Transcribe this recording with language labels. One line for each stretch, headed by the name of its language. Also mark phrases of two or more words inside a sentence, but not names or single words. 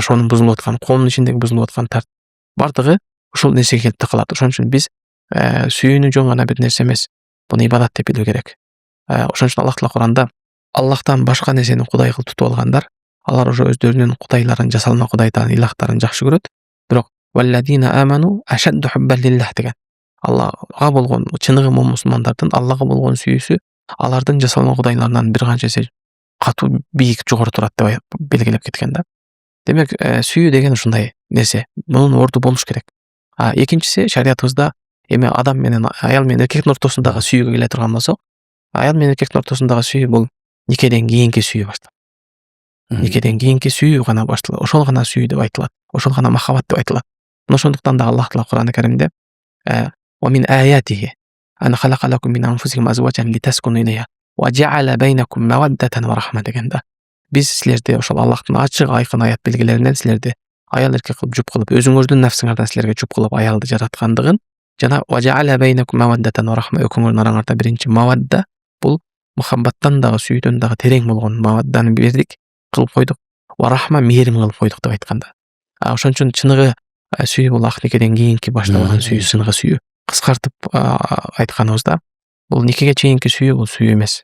Kyrgyz: Жашоонун бузулуп аткан, коомдун ичиндеги бузулуп аткан бардыгы ушул нерсеге келип такалат. Ошон үчүн биз сүйүүнү жөн гана бир нерсе эмес, буну ибадат деп билүү керек. Ошон үчүн Аллах Таала Куранда Аллахтан башка нерсени кудай кылып тутуп алгандар, алар уже өздөрүнүн кудайларын, жасалма кудайларын, илахтарын жакшы көрөт.
Arabic: Бирок والذين آمنوا أشد حبا لله деген.
Kyrgyz: Аллага болгон чыныгы мусулмандардын Аллага болгон сүйүүсү алардын жасалма кудайларынан бир канча эсе катуу бийик жогору турат деп белгилеп кеткен да. Демек, сүйүү деген ушундай нерсе. Мунун орду болуш керек. Экинчиси, шариятыбызда эми адам менен аял менен эркектин ортосундагы сүйүүгө келе турган болсок, аял менен эркектин ортосундагы сүйүү бул никеден кийинки сүйүү башталат. Никеден кийинки сүйүү гана башталат. Ошол гана сүйүү деп айтылат. Ошол гана махаббат деп айтылат. Ошондуктан да Аллах Таала Кур'ан-ы Каримде
Arabic: "ومن آياته أن خلق لكم من أنفسكم أزواجا لتسكنوا إليها وجعل بينكم مودة ورحمة" дегенде.
Kyrgyz: Биз силерди ошол Аллахтын ачык айкын аят белгилеринен силерди аял эркек кылып жуп кылып, өзүңөрдүн нафсыңардан силерге жуп кылып аялды жараткандыгын жана
Arabic: وجعل بينكم مودة ورحمة,
Kyrgyz: экөөңөрдүн араңарда биринчи мавадда бул мухаббаттан дагы сүйүүдөн дагы терең болгон мавадданы бердик, кылып койдук.
Arabic: ورحمة,
Kyrgyz: мээрим кылып койдук деп айтканда. Ошон үчүн чыныгы сүйүү бул ак никеден кийинки башталган сүйүү, чыныгы сүйүү. Кыскартып айтканыбызда, бул никеге чейинки сүйүү бул сүйүү эмес.